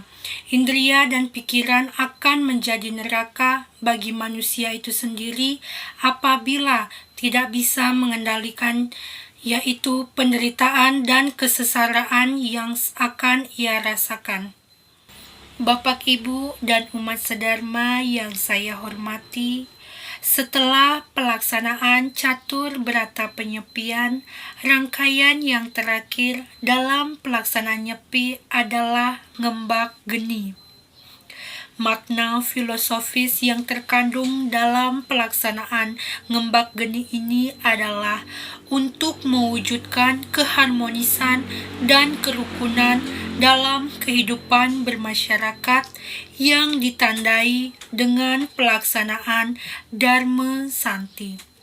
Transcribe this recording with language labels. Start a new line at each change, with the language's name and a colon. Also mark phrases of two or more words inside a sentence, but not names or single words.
Indonesian: Indria dan pikiran akan menjadi neraka bagi manusia itu sendiri apabila tidak bisa mengendalikan, yaitu penderitaan dan kesengsaraan yang akan ia rasakan. Bapak, Ibu, dan umat sedharma yang saya hormati, setelah pelaksanaan catur berata penyepian, rangkaian yang terakhir dalam pelaksanaan nyepi adalah ngembak geni. Makna filosofis yang terkandung dalam pelaksanaan ngembak geni ini adalah untuk mewujudkan keharmonisan dan kerukunan dalam kehidupan bermasyarakat yang ditandai dengan pelaksanaan Dharma Santi.